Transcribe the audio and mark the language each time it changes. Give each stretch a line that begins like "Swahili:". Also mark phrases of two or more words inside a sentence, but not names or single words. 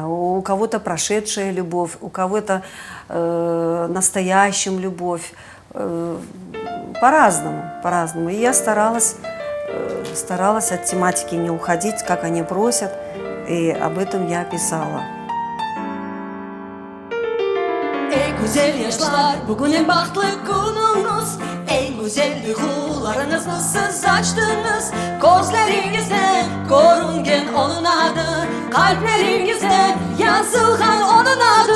Russian: У кого-то прошедшая любовь, у кого-то настоящая любовь. По-разному, по-разному. И я старалась от тематики не уходить, как они просят. И об этом я pисала.
Crimean Tatar: Ey güzel yaşlar, bugün en bahtlı gününüz. En güzel duygularınızı siz açtınız. Gözlerinizde görüngen onun adı, kalplerinizde yazılgan onun adı.